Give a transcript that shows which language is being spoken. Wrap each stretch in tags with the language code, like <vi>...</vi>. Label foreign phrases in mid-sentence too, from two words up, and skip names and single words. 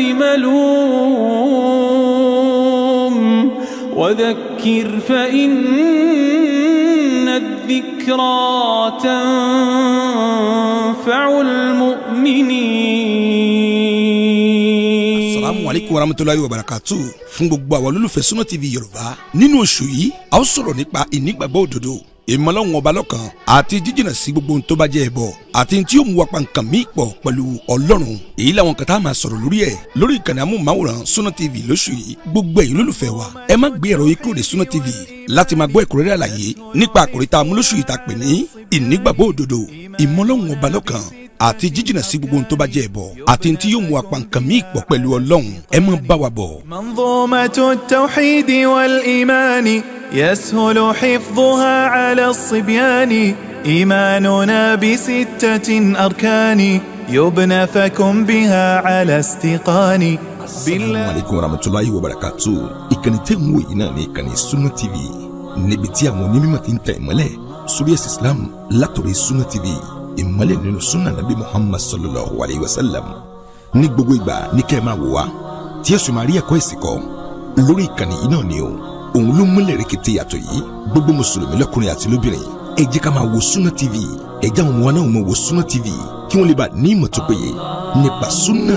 <ar>بملوم وذكر فإن الذكرى تنفع المؤمنين. السلام عليكم ورحمة الله وبركاته.</ar> <yo>Fún gbogbo àwọn olólùfẹ́ Sunna TV Yorùbá nínú oṣù yìí a ó sọ̀rọ̀ nípa ìnígbàgbọ́ òdodo, ìmọ̀lọ́hun ọba lọ́kan àti jíjìnà sí gbogbo ohun tó bá jẹ́ ẹbọ àti tí yóò mú wa pa nǹkan míì pọ̀ pẹ̀lú Ọlọ́run. Èyí làwọn kan tá a máa sọ̀rọ̀ lórí ẹ̀ lórí ìkànnì amóhùnmáwòrán Sunna TV lóṣù yìí. Gbogbo ẹ̀yin olólùfẹ́ wa ẹ má gbé ẹ̀rọ yìí kúrò ní Sunna TV láti máa gbọ́ ẹ̀kúnrẹ́rẹ́ àlàyé nípa àkòrí tá a mú lóṣù yìí tá a pè ní ìnígbàgbọ́ òdodo, ìmọ̀lọ́hun ọba lọ́kan àti jíjìnà sí gbogbo ohun tó bá jẹ́ ẹbọ àti tí yóò mú wa pa nǹkan míì pọ̀ pẹ̀lú Ọlọ́run. Ẹ má bá wa bọ̀.</yo> <ar>منظومة التوحيد والإيمان يسهل حفظها على الصبيان إيماننا بستة أركان يبنى فكن بها على استقان. السلام عليكم ورحمة الله وبركاته.</ar> <yo>Ìkànnì tẹ́ ń wò yìí náà ní ìkànnì Sunna TV níbi tí àwọn onímọ̀ ti ń tẹ̀ ìmọ́lẹ̀ sórí ẹ̀sìn Islam látọ̀rọ̀ Sunna TV, ìmọ́lẹ̀ nínú sunna nabi Muhammad</yo> <ar>صلى الله عليه وسلم.</ar> <yo>Ní gbogbo ìgbà ní kẹ́ ẹ máa wò wá tí ẹ sì máa rí ẹ̀kọ́ ẹ̀sìn kọ́ lórí ìkànnì yìí náà ni o. Òun ló múlẹ̀ rẹ̀kẹ̀tẹ̀ yàtọ̀ yìí gbogbo mùsùlùmí lọ́kùnrin àti lóbìnrin ẹ jẹ́ ká máa wo Sunna TV, ẹ jẹ́ àwọn ọmọ wa náà máa wo Sunna TV kí wọ́n lè bá ní ìmọ̀ tó péye nípa sunna.</yo>